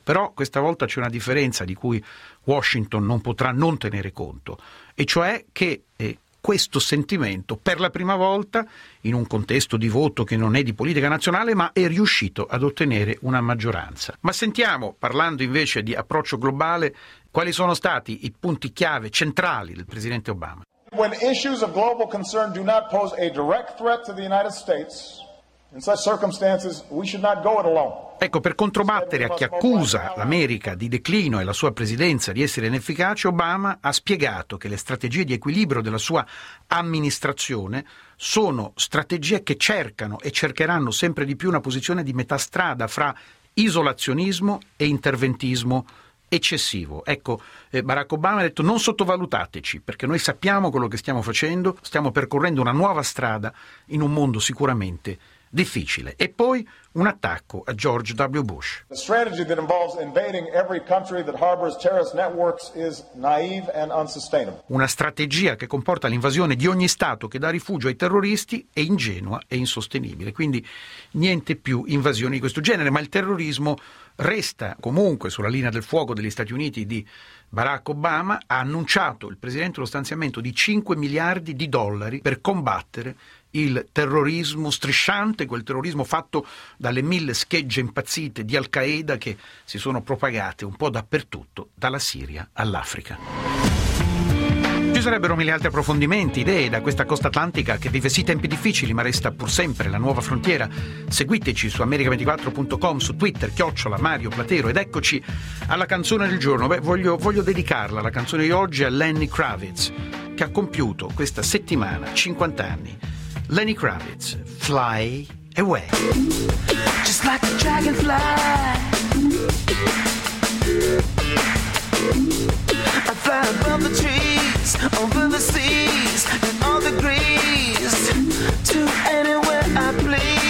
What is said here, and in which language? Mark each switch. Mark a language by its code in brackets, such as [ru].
[it] Però questa volta c'è una differenza di cui Washington non potrà non tenere conto, e cioè che questo sentimento, per la prima volta, in un contesto di voto che non è di politica nazionale, ma è riuscito ad ottenere una maggioranza. Ma sentiamo, parlando invece di approccio globale, quali sono stati i punti chiave centrali del presidente Obama. [en] When issues of global concern do not pose a direct threat to the United States, in such circumstances we should not go it alone. [it] Ecco, per controbattere a chi accusa l'America di declino e la sua presidenza di essere inefficace, Obama ha spiegato che le strategie di equilibrio della sua amministrazione sono strategie che cercano e cercheranno sempre di più una posizione di metà strada fra isolazionismo e interventismo eccessivo. Ecco, Barack Obama ha detto: non sottovalutateci, perché noi sappiamo quello che stiamo facendo, stiamo percorrendo una nuova strada in un mondo sicuramente difficile. E poi un attacco a George W. Bush. [en] The strategy that involves invading every country that harbors terrorist networks is naive and unsustainable. [it] Una strategia che comporta l'invasione di ogni stato che dà rifugio ai terroristi è ingenua e insostenibile. Quindi niente più invasioni di questo genere, ma il terrorismo resta comunque sulla linea del fuoco degli Stati Uniti di Barack Obama. Ha annunciato il presidente lo stanziamento di 5 miliardi di dollari per combattere il terrorismo strisciante, quel terrorismo fatto dalle mille schegge impazzite di Al-Qaeda che si sono propagate un po' dappertutto, dalla Siria all'Africa. Ci sarebbero mille altri approfondimenti, idee da questa costa atlantica che vive sì tempi difficili ma resta pur sempre la nuova frontiera. Seguiteci su america24.com, su Twitter, @ Mario Platero, ed eccoci alla canzone del giorno. Voglio dedicarla, la canzone di oggi, a Lenny Kravitz, che ha compiuto questa settimana 50 anni. Lenny Kravitz, Fly Away. [en] Just like a dragonfly, I fly above the trees, over the seas, and all the greens, to anywhere I please.